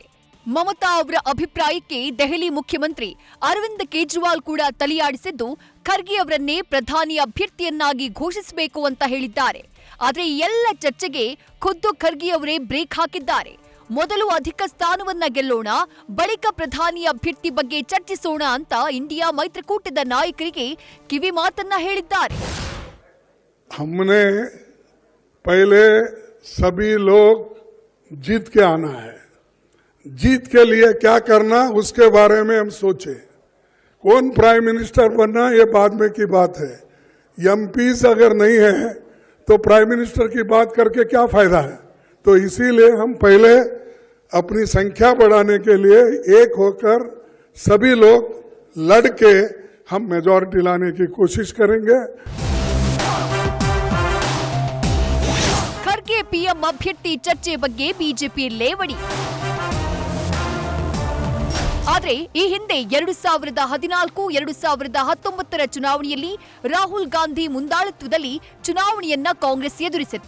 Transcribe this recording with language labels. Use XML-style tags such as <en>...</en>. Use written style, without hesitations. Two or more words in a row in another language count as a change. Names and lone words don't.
<kn>ಮಮತಾ ಅವರ ಅಭಿಪ್ರಾಯಕ್ಕೆ ದೆಹಲಿ ಮುಖ್ಯಮಂತ್ರಿ ಅರವಿಂದ್ ಕೇಜ್ರಿವಾಲ್ ಕೂಡ ತಲೆಯಾಡಿಸಿದ್ದು ಖರ್ಗೆ ಅವರನ್ನೇ ಪ್ರಧಾನಿ ಅಭ್ಯರ್ಥಿಯನ್ನಾಗಿ ಘೋಷಿಸಬೇಕು ಅಂತ ಹೇಳಿದ್ದಾರೆ. ಆದರೆ ಎಲ್ಲ ಚರ್ಚೆಗೆ ಖುದ್ದು ಖರ್ಗೆ ಅವರೇ ಬ್ರೇಕ್ ಹಾಕಿದ್ದಾರೆ. ಮೊದಲು ಅಧಿಕ ಸ್ಥಾನವನ್ನ ಗೆಲ್ಲೋಣ, ಬಳಿಕ ಪ್ರಧಾನಿ ಅಭ್ಯರ್ಥಿ ಬಗ್ಗೆ ಚರ್ಚಿಸೋಣ ಅಂತ ಇಂಡಿಯಾ ಮೈತ್ರಿಕೂಟದ ನಾಯಕರಿಗೆ ಕಿವಿ ಮಾತನ್ನ ಹೇಳಿದ್ದಾರೆ.</kn> <hi>हमने पहले सभी लोग जीत के आना है, जीत के लिए क्या करना उसके बारे में हम सोचे. कौन</hi> <en>prime minister</en> <hi>बनना ये बाद में की बात है. एमपीज अगर नहीं है तो</hi> <en>prime minister</en> <hi>की बात करके क्या फायदा है. तो इसीलिए हम पहले अपनी संख्या बढ़ाने के लिए एक होकर सभी लोग लड़के हम मेजॉरिटी लाने की कोशिश करेंगे.</hi> <kn>ಖರ್ಗೆ ಪಿಎಂ ಅಭ್ಯರ್ಥಿ ಚರ್ಚೆ ಬಗ್ಗೆ ಬಿಜೆಪಿ ಲೇವಡಿ. ಆದರೆ ಈ ಹಿಂದೆ 2014, 2019ರ ಚುನಾವಣೆಯಲ್ಲಿ ರಾಹುಲ್ ಗಾಂಧಿ ಮುಂದಾಳತ್ವದಲ್ಲಿ ಚುನಾವಣೆಯನ್ನ ಕಾಂಗ್ರೆಸ್ ಎದುರಿಸಿತ್ತು.</kn>